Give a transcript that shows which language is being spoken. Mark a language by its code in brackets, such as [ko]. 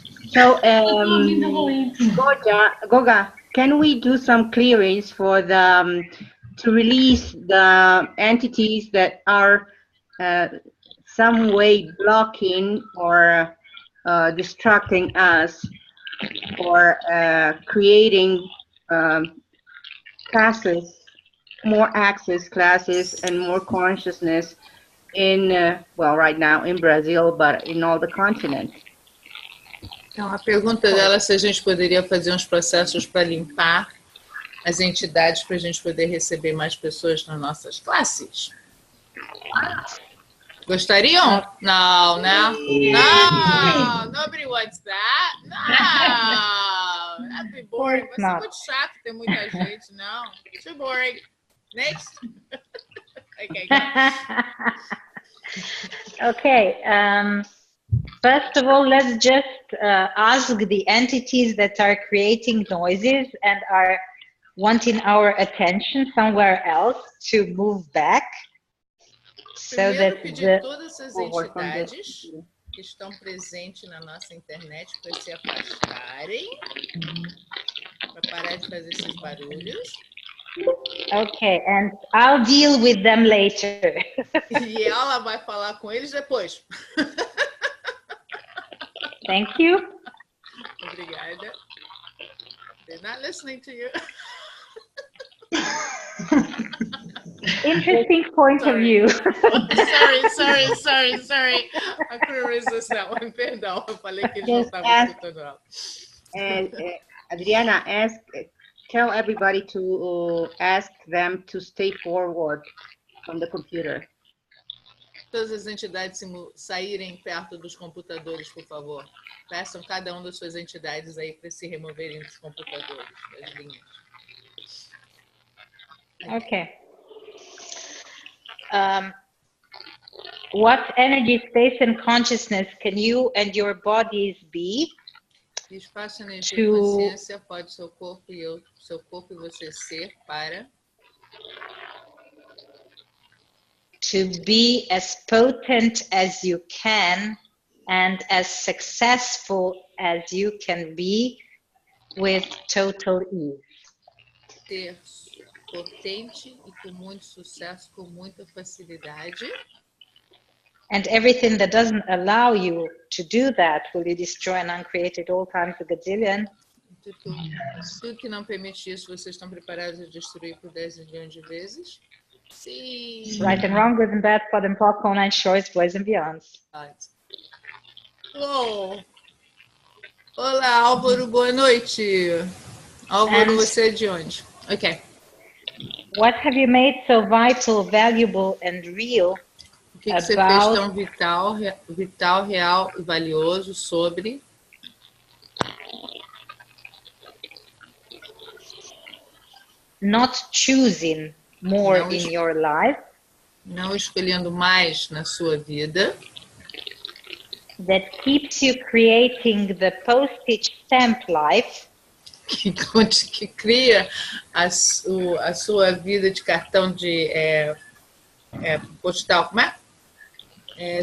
[en] So, Goga, can we do some clearings for the to release the entities that are some way blocking or distracting us, or creating classes, more access classes and more consciousness in, well, right now in Brazil, but in all the continent? [pt] Então, a pergunta dela é se a gente poderia fazer uns processos para limpar as entidades para a gente poder receber mais pessoas nas nossas classes. Gostariam? Não, né? Não, [en] nobody wants that. Não, that'd be boring. [pt] Vai ser muito chato ter muita gente, não. [en] Too boring. Next. Okay, go. Okay. First of all, let's just ask the entities that are creating noises and are wanting our attention somewhere else to move back. [pt] Primeiro, pedir todas essas entidades que estão presentes na nossa internet para se afastarem, para parar de fazer esses barulhos. [en] Okay, and I'll deal with them later. [pt] E ela vai falar com eles depois. [en] Thank you. [pt] Obrigada. [en] They're not listening to you. Interesting point of view. Sorry. I couldn't resist that one. [pt] Perdão, eu falei que eles não estavam escutando ela. [en] Adriana, tell everybody to ask them to stay forward from the computer. [pt] Todas as entidades saírem perto dos computadores, por favor. Peçam cada das suas entidades aí para se removerem dos computadores, das linhas. [en] Okay. What energy, space, and consciousness can you and your bodies be? [pt] Que espaço, energia e consciência pode seu corpo e você ser para [en] to be as potent as you can and as successful as you can be with total ease. [pt] Ser potente e com muito sucesso, com muita facilidade. [en] And everything that doesn't allow you to do that, will you destroy and uncreate it all times a gazillion? [pt] Tudo que não permite isso, vocês estão preparados a destruir por 10 milhões de vezes? Sim. [en] Right and wrong, good and bad, pod and pop, online shores, boys and beyonds. [pt] Oh. Olá, Álvaro, boa noite. Álvaro, você é de onde? Ok. [en] What have you made so vital, valuable and real? [pt] O que você fez tão vital, real e valioso sobre [en] not choosing more in your life? [pt] Não escolhendo mais na sua vida. [en] That keeps you creating the postage stamp life. [pt] Que cria a sua vida de cartão de postal, como é?